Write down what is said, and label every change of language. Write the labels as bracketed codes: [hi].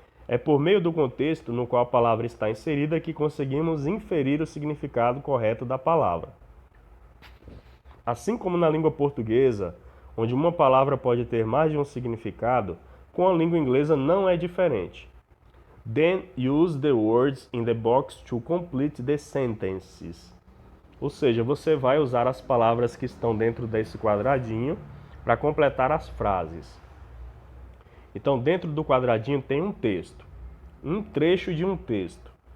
[pt] É por meio do contexto no qual a palavra está inserida que conseguimos inferir o significado correto da palavra. Assim como na língua portuguesa, onde uma palavra pode ter mais de um significado, com a língua inglesa não é diferente. [en] Then use the words in the box to complete the sentences. [pt] Ou seja, você vai usar as palavras que estão dentro desse quadradinho para completar as frases. Então, dentro do quadradinho tem um texto, um trecho de um texto.